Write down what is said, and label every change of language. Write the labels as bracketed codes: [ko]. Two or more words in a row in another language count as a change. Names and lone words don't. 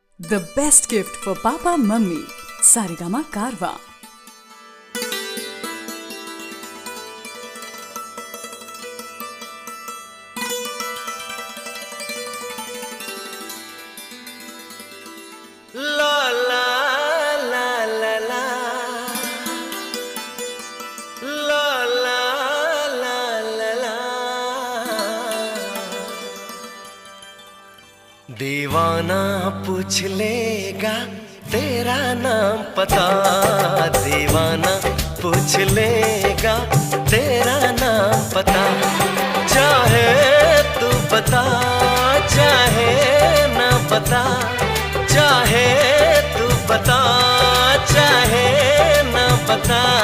[en] The best gift for Papa Mummy. Sarigama Karwa. La la la la la la la la la la [hi] दीवाना पूछ लेगा तेरा नाम पता, दीवाना पूछ लेगा तेरा नाम पता, चाहे तू बता चाहे ना बता, चाहे तू बता चाहे न बता,